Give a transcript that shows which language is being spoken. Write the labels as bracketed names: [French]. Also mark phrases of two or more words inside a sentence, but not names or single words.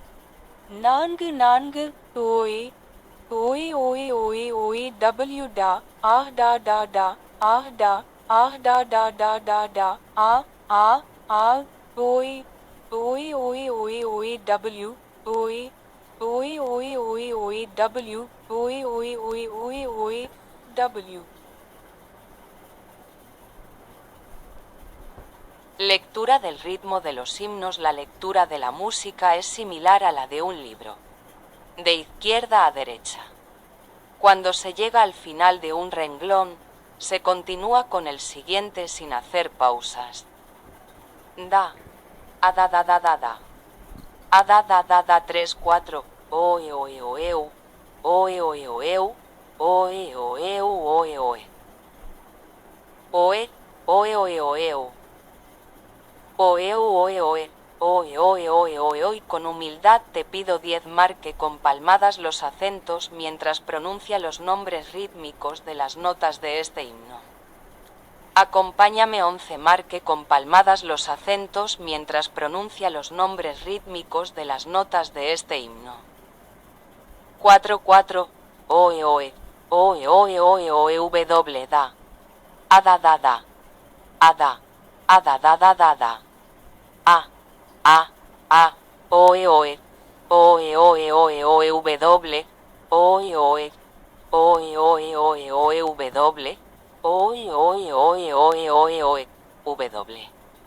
[Spanish] 4 ஓயே ஓயே ஓயே ஓயே ஓயே டபிள்யூ டா ஆஹ் டா டா டா ஆஹ் டா ஆஹ் டா டா டா டா டா ஆ ஆ ஆ ஓயே ஓயே ஓயே ஓயே ஓயே டபிள்யூ ஓயே ஓயே ஓயே ஓயே ஓயே டபிள்யூ ஓயே ஓயே ஓயே ஓயே ஓயே டபிள்யூ. Lectura del ritmo de los himnos. La lectura de la música es similar a la de un libro. De izquierda a derecha. Cuando se llega al final de un renglón, se continúa con el siguiente sin hacer pausas. Da. A da da da da da. A da da da da 3 4. Oe oe oeu. Oe oe oeu. Oe oeu oe oe. Oe oe oe oeu. Oe oe oe. Oe oe oe oe oe. Con humildad te pido 10. Marque con palmadas los acentos mientras pronuncia los nombres rítmicos de las notas de este himno. Acompáñame 11. Marque con palmadas los acentos mientras pronuncia los nombres rítmicos de las notas de este himno. 4 4. Oe oe. Oe oe oe oe w da. A da da da. A da. A da da da da da. A. A. A. Oe oe. Oe oe oe oe w. Oe oe. Oe oe oe oe w. Oe oe oe oe oe oe w.